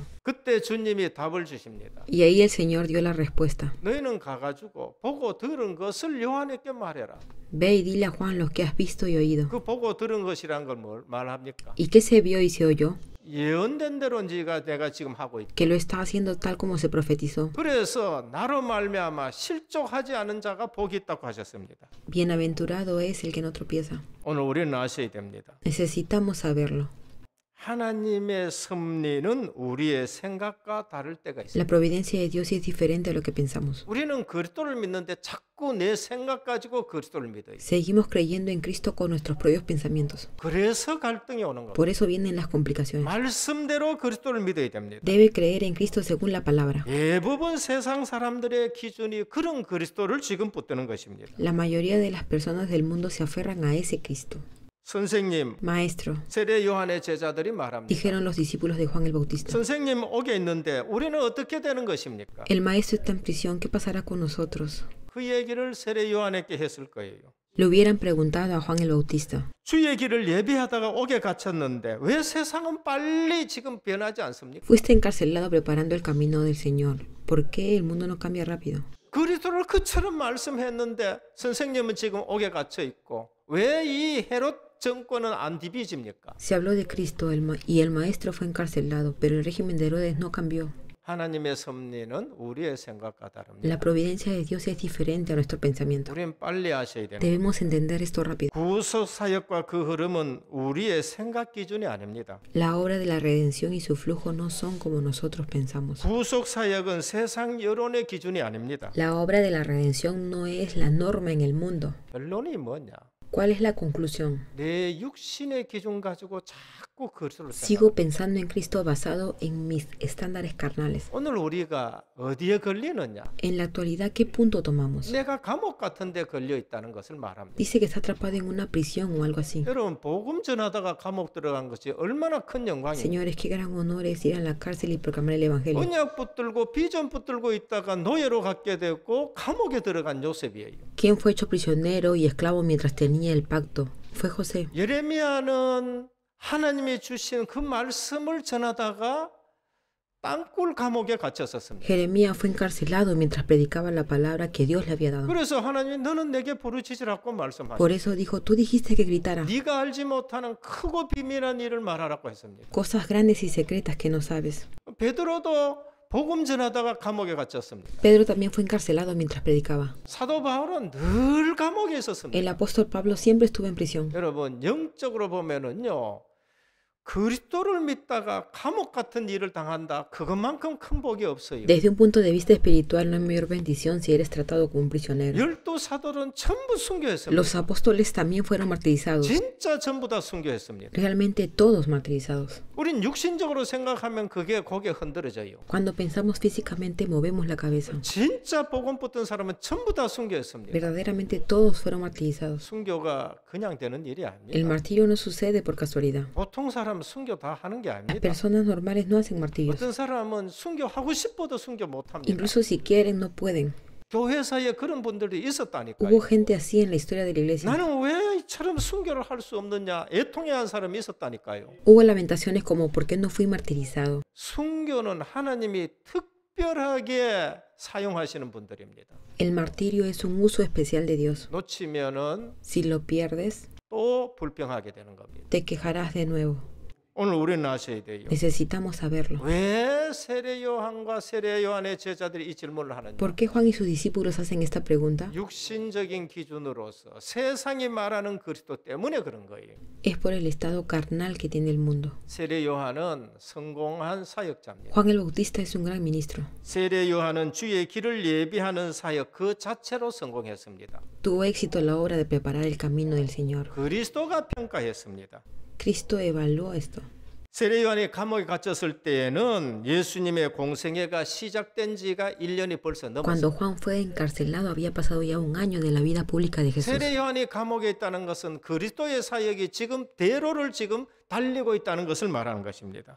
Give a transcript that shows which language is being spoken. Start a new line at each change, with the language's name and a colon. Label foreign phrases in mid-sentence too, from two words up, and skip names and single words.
Korean: 그때 주님이 답을 주십니다.
Spanish: Y ahí el Señor dio la respuesta.
Korean: 너희는 가가지고 보고 들은 것을 요한에게 말해라.
Spanish: Ve y dile a Juan lo que has visto y oído.
Korean: 그 보고 들은 것이란 걸 뭘 말합니까?
Spanish: ¿Y qué se vio y se oyó?
Korean: 예언된 대로 내가 지금 하고 있다.
Spanish: Que lo está haciendo tal como se profetizó.
Korean: 그래서 나로 말미암아 실족하지 않은 자가 복이 있다고 하셨습니다.
Spanish: Bienaventurado es el que no tropieza.
Korean: 오늘 우리는 아셔야 됩니다.
Spanish: Necesitamos saberlo.
Korean: 하나님의 섭리는 우리의 생각과 다를 때가 있습니다.
Spanish: La providencia de Dios es diferente a lo que pensamos.
Korean: 우리는 그리스도를 믿는데 자꾸 내 생각 가지고 그리스도를 믿어요.
Spanish: Seguimos creyendo en Cristo con nuestros propios pensamientos.
Korean: 그래서 갈등이 오는 겁니다.
Spanish: Por eso vienen las complicaciones.
Korean: 말씀대로 그리스도를 믿어야 됩니다.
Spanish: Debe creer en Cristo según la palabra.
Korean: 대부분 세상 사람들의 기준이 그런 그리스도를 지금 붙드는 것입니다.
Spanish: La mayoría de las personas del mundo se aferran a ese Cristo.
Korean: 선생님,
Spanish: Maestro,
Korean: 세례 요한의 제자들이 말합니다.
Spanish: dijeron los discípulos de Juan el Bautista.
Korean: 선생님 옥에 있는데 우리는 어떻게 되는 것입니까?
Spanish: El maestro está en prisión, ¿qué pasará con nosotros?
Korean: 그 얘기를 세례 요한에게 했을 거예요.
Spanish: Le hubieran preguntado a Juan el Bautista.
Korean: 주의 길을 예비하다가 옥에 갇혔는데 왜 세상은 빨리 지금 변하지 않습니까?
Spanish: Fuiste encarcelado preparando el camino del Señor. ¿Por qué el mundo no cambia rápido?
Korean: 그리스도를 그처럼 말씀했는데 선생님은 지금 옥에 갇혀 있고 왜 이 헤롯 정권은 안 뒤비집니까?
Spanish: Se habló de Cristo y el maestro fue encarcelado, pero el régimen de Herodes no cambió.
Korean: 하나님의 섭리는 우리의 생각과 다릅니다.
Spanish: La providencia de Dios es diferente a nuestro pensamiento.
Korean: 우리는 빨리 아셔야 됩니다.
Spanish: Debemos entender esto rápido.
Korean: 구속 사역과 그 흐름은 우리의 생각 기준이 아닙니다.
Spanish: La obra de la redención y su flujo no son como nosotros pensamos.
Korean: 구속 사역은 세상 여론의 기준이 아닙니다.
Spanish: La obra de la redención no es la norma en el mundo.
Korean: 결론이 뭐냐?
Spanish: ¿Cuál es la conclusión?
Korean: 내 육신의 기준 가지고 자꾸 그리스도를
Spanish: Sigo
Korean: 생각합니다.
Spanish: pensando en Cristo basado en mis estándares carnales.
Korean: 오늘 우리가 어디에 걸리느냐?
Spanish: En la actualidad, ¿qué punto tomamos?
Korean: 내가 감옥 같은 데 걸려 있다는 것을 말합니다.
Spanish: Dice que está atrapado en una prisión o algo así.
Korean: 여러분 복음 전하다가 감옥 들어간 것이 얼마나 큰 영광이에요.
Spanish: Señores, qué gran honor es ir a la cárcel y proclamar el Evangelio.
Korean: 언약 붙들고 비전 붙들고 있다가 노예로 갖게 되고 감옥에 들어간 요셉이에요.
Spanish: ¿Quién fue hecho prisionero y esclavo mientras tenía el pacto? Fue José.
Korean: 예레미야는 하나님이 주신 그 말씀을 전하다가 땅굴 감옥에 갇혔었습니다.
Spanish: Jeremías fue encarcelado mientras predicaba la palabra que Dios le había dado.
Korean: 그래서 하나님이 너는 내게 부르짖으라고 말씀하셨습니다.
Spanish: Por eso dijo, tú dijiste que gritara
Korean: 네가 알지 못하는 크고 비밀한 일을 말하라고 했습니다.
Spanish: cosas grandes y secretas que no sabes.
Korean: 베드로도 복음 전하다가 감옥에 갇혔습니다.
Spanish: Pedro también fue encarcelado mientras predicaba.
Korean: 사도 바울은 늘 감옥에 있었습니다.
Spanish: El apóstol Pablo siempre estuvo en prisión.
Korean: 여러분 영적으로 보면은요. 그리스도를 믿다가 감옥 같은 일을 당한다. 그것만큼 큰 복이 없어요.
Spanish: Desde un punto de vista espiritual no hay mayor bendición si eres tratado como un prisionero.
Korean: 열두 사도는 전부 순교했습니다.
Spanish: Los apóstoles también fueron martirizados.
Korean: 진짜 전부 다 순교했습니다.
Spanish: Realmente todos martirizados.
Korean: 우린 육신적으로 생각하면 그게 고개 흔들어져요.
Spanish: Cuando pensamos físicamente movemos la cabeza.
Korean: 진짜 복음 붙은 사람은 전부 다 순교했습니다.
Spanish: Verdaderamente todos fueron martirizados.
Korean: 순교가 그냥 되는 일이
Spanish: El
Korean: 아닙니다.
Spanish: martirio no sucede por casualidad.
Korean: 보통 사람 순교 다 하는 게
Spanish: Las
Korean: 아닙니다.
Spanish: personas normales no hacen martirios.
Korean: 어떤 사람은 순교하고 싶어도 순교 못합니다.
Spanish: Incluso si quieren, no pueden.
Korean: 교회사에 그런 분들이 있었다니까요.
Spanish: Hubo gente así en la historia de la iglesia.
Korean: 나는 왜 이처럼 순교를 할 수 없느냐 애통해한 사람이 있었다니까요.
Spanish: Hubo lamentaciones como ¿por qué no fui martirizado?
Korean: 순교는 하나님이 특별하게 사용하시는 분들입니다.
Spanish: El martirio es un uso especial de Dios.
Korean: 놓치면은
Spanish: Si lo pierdes,
Korean: 또 불평하게 되는 겁니다.
Spanish: te quejarás de nuevo.
Korean: 오늘 우리는 아셔야 돼요.
Spanish: Necesitamos saberlo.
Korean: 왜 세례 요한과 세례 요한의 제자들이 이 질문을 하느냐?
Spanish: ¿Por qué Juan y sus discípulos hacen esta pregunta?
Korean: 육신적인 기준으로서 세상이 말하는 그리스도 때문에 그런 거예요.
Spanish: Es por el estado carnal que tiene el mundo.
Korean: 세례 요한은 성공한 사역자입니다.
Spanish: Juan el Bautista es un gran ministro.
Korean: 세례 요한은 주의 길을 예비하는 사역 그 자체로 성공했습니다.
Spanish: Tuvo éxito en la obra de preparar el camino del Señor.
Korean: 그리스도가 평가했습니다.
Spanish: Cristo evaluó esto.
Korean: 세례 요한이 감옥에 갇혔을 때에는 예수님의 공생애가 시작된 지가 1년이 벌써
Spanish: Cuando
Korean: 넘었습니다.
Spanish: Juan fue encarcelado había pasado ya un año de la vida pública de Jesús.
Korean: 세례 요한이 감옥에 있다는 것은 그리스도의 사역이 지금 대로를 지금 달리고 있다는 것을 말하는 것입니다.